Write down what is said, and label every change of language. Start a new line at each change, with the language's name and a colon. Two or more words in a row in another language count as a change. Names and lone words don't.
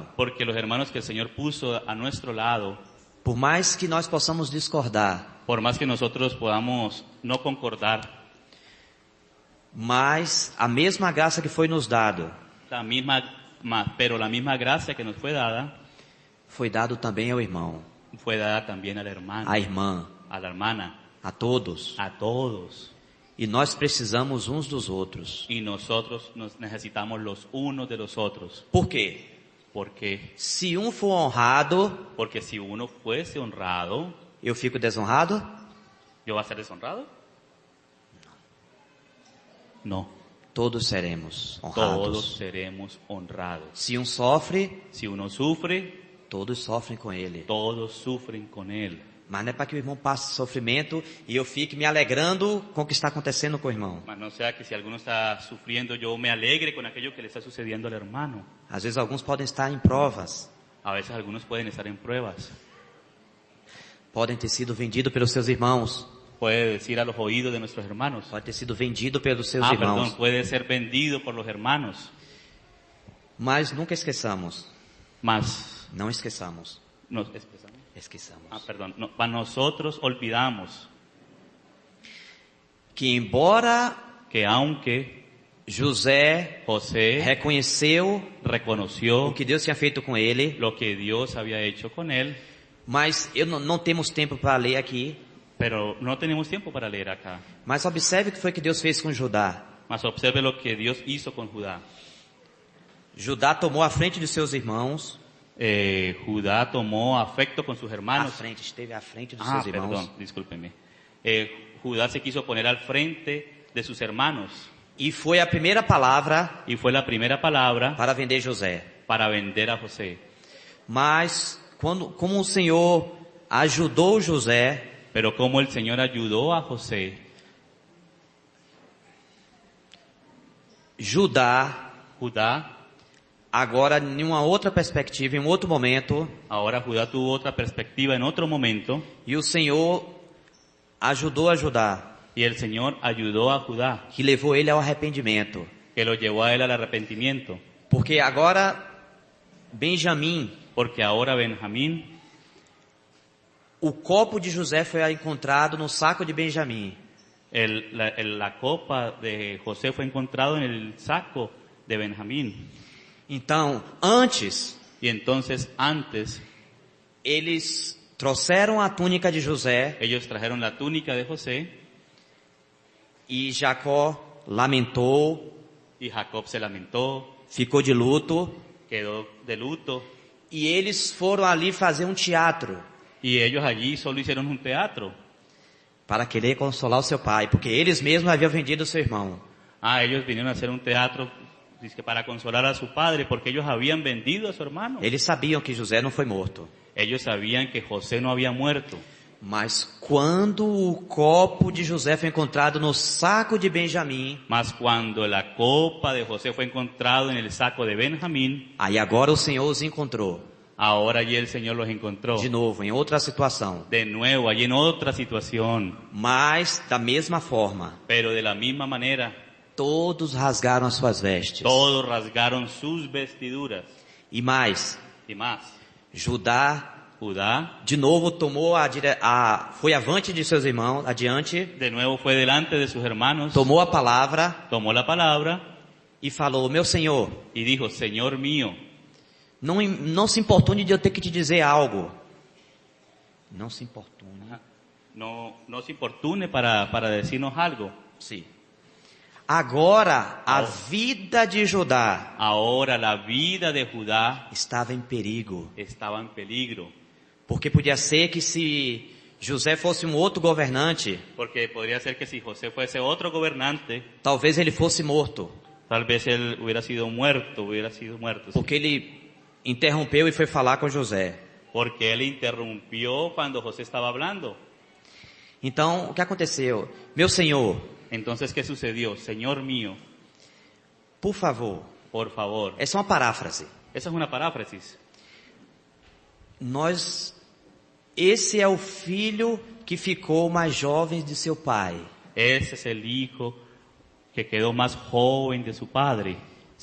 Spanish: Porque los hermanos que el Señor puso a nuestro lado,
Portuguese: por mais que nós possamos discordar,
Spanish: por más que nosotros podamos no concordar,
Portuguese: mas a mesma graça que foi nos dado,
Spanish: pero la misma gracia que nos fue dada,
Portuguese: foi dado também ao irmão,
Spanish: fue dada también al hermano,
Portuguese: à irmã,
Spanish: a la hermana,
Portuguese: a todos.
Spanish: a todos.
Portuguese: E nós precisamos uns dos outros.
Spanish: Y nosotros nos necesitamos los unos de los otros.
Portuguese: Por quê? Porque, Se um for honrado,
Spanish: porque si uno fuese honrado,
Portuguese: eu fico desonrado?
Spanish: ¿yo voy a ser deshonrado? No,
Portuguese: Todos seremos todos honrados.
Spanish: seremos honrados.
Portuguese: Se um sofre,
Spanish: Si uno sufre,
Portuguese: todos sofrem com ele.
Spanish: todos sufren con él.
Portuguese: Mas não é para que o irmão passe sofrimento e eu fique me alegrando com o que está acontecendo com o irmão.
Spanish: Mas no sea que si alguno está sufriendo, yo me alegre con aquello que le está sucediendo al hermano.
Portuguese: Às vezes alguns podem estar em provas,
Spanish: A veces algunos pueden estar en pruebas.
Portuguese: podem ter sido vendidos pelos seus irmãos,
Spanish: Puede decir a los oídos de nuestros hermanos.
Portuguese: pode ter sido vendido pelos seus
Spanish: Perdón,
Portuguese: irmãos.
Spanish: puede ser vendido por los hermanos.
Portuguese: Mas nunca esqueçamos, Mas não esqueçamos,
Spanish: nos expresamos.
Portuguese: esqueçamos
Spanish: Perdón, para nosotros olvidamos
Portuguese: que embora
Spanish: que aunque
Portuguese: José
Spanish: José
Portuguese: reconheceu
Spanish: reconoció
Portuguese: o que Deus tinha feito com ele,
Spanish: lo que Dios había hecho con él,
Portuguese: mas não temos tempo para ler aqui,
Spanish: pero no tenemos tiempo para leer acá.
Portuguese: mas observe o que foi que Deus fez com Judá.
Spanish: Mas observe lo que Dios hizo con Judá.
Portuguese: Judá tomou a frente de seus irmãos,
Spanish: Judá tomó afecto con sus
Portuguese: à
Spanish: hermanos.
Portuguese: frente, esteve à frente dos seus irmãos.
Spanish: Perdón, discúlpeme. Judá se quiso poner al frente de sus hermanos
Portuguese: E foi a primeira palavra
Spanish: y fue la primera palabra
Portuguese: para vender José.
Spanish: para vender a José.
Portuguese: Mas, como o Senhor ajudou José,
Spanish: Pero como el Señor ayudó a José,
Portuguese: Judá,
Spanish: Judá,
Portuguese: agora em uma outra perspectiva, em um outro momento,
Spanish: ahora Judá tuvo otra perspectiva en otro momento,
Portuguese: e o Senhor ajudou a Judá,
Spanish: y el Señor ayudó a Judá,
Portuguese: que levou ele ao arrependimento.
Spanish: que lo llevó a él al arrepentimiento.
Portuguese: Porque agora, Benjamim,
Spanish: Porque ahora Benjamín,
Portuguese: o copo de José foi encontrado no saco de Benjamim.
Spanish: la copa de José fue encontrado en el saco de Benjamín.
Portuguese: Então, antes,
Spanish: Y entonces antes
Portuguese: eles trouxeram a túnica de José
Spanish: ellos trajeron la túnica de José
Portuguese: e Jacó lamentou,
Spanish: y Jacob se lamentó,
Portuguese: ficou de luto,
Spanish: quedó de luto,
Portuguese: e eles foram ali fazer um teatro
Spanish: y ellos allí solo hicieron un teatro.
Portuguese: para querer consolar o seu pai, porque eles mesmos haviam vendido o seu irmão.
Spanish: Ellos vinieron a hacer un teatro dizque para consolar a su padre, porque ellos habían vendido a su hermano.
Portuguese: Eles sabiam que José não foi morto.
Spanish: Ellos sabían que José no había muerto.
Portuguese: Mas quando o copo de José foi encontrado no saco de Benjamim,
Spanish: Mas cuando la copa de José fue encontrado en el saco de Benjamín,
Portuguese: aí agora o Senhor os encontrou.
Spanish: ahora allí el Señor los encontró.
Portuguese: De novo, em outra situação.
Spanish: De nuevo, allí en otra situación.
Portuguese: Mas, da mesma forma,
Spanish: Pero de la misma manera,
Portuguese: todos rasgaram as suas vestes.
Spanish: todos rasgaron sus vestiduras.
Portuguese: E mais,
Spanish: Y más,
Portuguese: Judá,
Spanish: Judá
Portuguese: de novo, tomou foi avante de seus irmãos, adiante,
Spanish: de nuevo fue delante de sus hermanos,
Portuguese: tomou a palavra
Spanish: tomó la palabra
Portuguese: e falou: meu Senhor,
Spanish: y dijo, Señor mío,
Portuguese: não se importune de eu ter que te dizer algo. Não se importune.
Spanish: no se importune para decirnos algo.
Portuguese: Sim. Agora, a vida de Judá
Spanish: Ahora la vida de Judá
Portuguese: estava em perigo.
Spanish: estaba en peligro,
Portuguese: Porque podia ser que se José fosse um outro governante,
Spanish: porque podría ser que si José fuese otro gobernante,
Portuguese: talvez ele fosse morto.
Spanish: tal vez él hubiera sido muerto, sí.
Portuguese: Porque ele interrompeu e foi falar com José.
Spanish: Porque él interrumpió cuando José estaba hablando.
Portuguese: Então, o que aconteceu? Meu Senhor,
Spanish: Entonces, ¿qué sucedió? Señor mío,
Portuguese: por favor,
Spanish: por favor.
Portuguese: essa é uma paráfrase.
Spanish: Esa es una paráfrasis.
Portuguese: Esse é o filho que ficou mais jovem de seu pai.
Spanish: Ese es el hijo que quedó más joven de su padre.